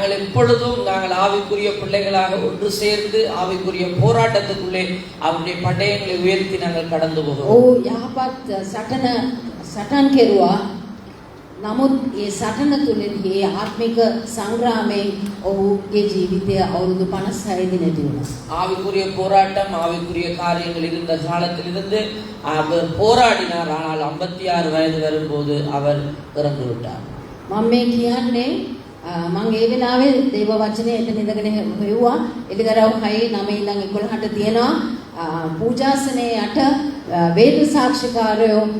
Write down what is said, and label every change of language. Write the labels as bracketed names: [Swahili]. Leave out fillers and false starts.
[Tamil] நாங்கள் எப்பொழுதும் நாங்கள் ஆவிக்குரிய பிள்ளைகளாக ஒன்று சேர்ந்து ஆவிக்குரிய போராட்டத்துக்குள்ளே அவருடைய பட்டயங்களை உயர்த்தி நாங்கள் கடந்து போகிறோம். [Sinhala] ஓ යහපත් සටන් කෙරුවා. නමුත් ඒ සටන තුලදී ඒ ආත්මික සංග්‍රාමයෙන් ඔහුගේ ජීවිතය අවුරුදු 56 දිනදී වුණා. [Tamil] ஆவிக்குரிய போராட்டம் ஆவிக்குரிய காரியங்கள் இருந்த காலத்திலிருந்து அவர் போராடினார். ஆனால் 56 வயது வரும்போது அவர் இறந்து விட்டார். [Sinhala] මම මේ කියන්නේ මම ඒ වෙලාවේ දේව වචනේ එතන ඉඳගෙන හෙව්වා. එලිදරව් 6 9 ඉඳන් 11ට තියෙනවා පූජාසනේ යට වේද සාක්ෂිකාරයෝ.